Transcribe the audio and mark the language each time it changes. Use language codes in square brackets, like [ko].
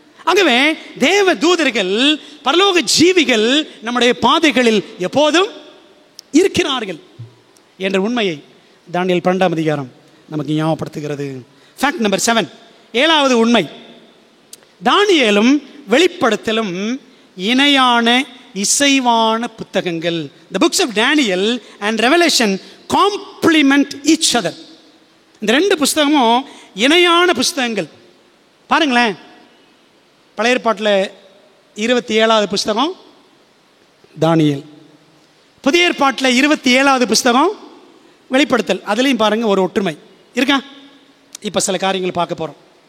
[ta] ஆகவே தேவ தூதர்கள் பரலோக ஜீவிகள் நம்முடைய பாதைகளில் எப்போதும் இருக்கிறார்கள் என்ற உண்மையை தானியேல் 12ஆம் அதிகாரம் நமக்கு ஞாபகப்படுத்துகிறது. ஃபேக்ட் நம்பர் 7, 7வது உண்மை. தானியேலும் வெளிப்படுத்தலும் இணையான இசைவான புத்தகங்கள். [en] The books of Daniel and Revelation complement each other. [ta] இந்த 2 புஸ்தகமும் இணையான புஸ்தகங்கள். பாருங்களேன், பழைய ஏற்பாட்டில் 27வது புஸ்தகம் தானியேல், புதிய ஏற்பாட்டில் 27வது புஸ்தகம் வெளிப்படுத்தல். அதுலேயும் பாருங்க ஒரு ஒற்றுமை இருக்கா? இப்போ சில காரியங்களை பார்க்க போகிறோம்.